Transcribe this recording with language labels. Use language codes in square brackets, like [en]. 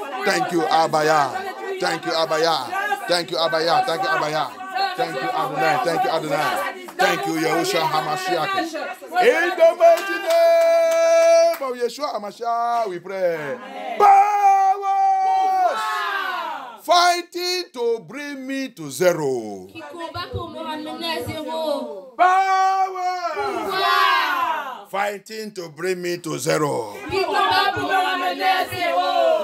[en] Thank you, Abaya. Thank you, Abaya. Thank you, Abaya. Thank you, Abaya. Thank you, Adonai. Thank you, Adonai. Thank you, Yahushua HaMashiach. In the mighty name of Yeshua HaMashiach, we pray. Powers fighting to bring me to zero. [fr] Qui combat pour me ramener à zéro. [en] Powers fighting to bring me to zero. [fr] Qui combat pour me ramener à zéro.